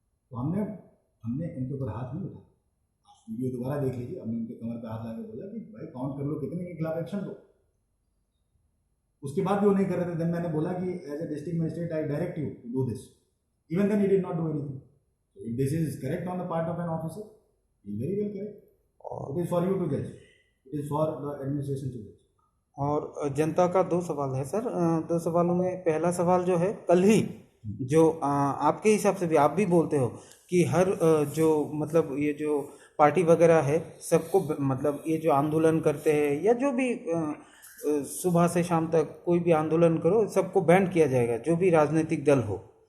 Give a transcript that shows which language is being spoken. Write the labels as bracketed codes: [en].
[hi] तो हमने हमने उनके ऊपर हाथ नहीं उठाया। आप वीडियो दोबारा देख लीजिए, हमने उनके कमर पे हाथ लगा के बोला कि भाई काउंट कर लो कितने के खिलाफ एक्शन लो। उसके बाद भी वो नहीं कर रहे थे। देन मैंने बोला कि [en] As a district magistrate I direct you to do this. Even then he did not do anything. So if this is correct on the part of an officer, he is very well correct. It is for you to judge. It is for the administration to judge. [hi] और जनता का दो सवाल है sir. दो सवालों में पहला सवाल जो है, कल ही जो आपके हिसाब से भी आप भी बोलते हो कि हर जो मतलब ये जो पार्टी वगैरह है सबको मतलब ये जो आंदोलन करते हैं या जो भी सुबह से शाम तक कोई भी आंदोलन करो, सबको बैन किया जाएगा, जो भी राजनीतिक दल हो।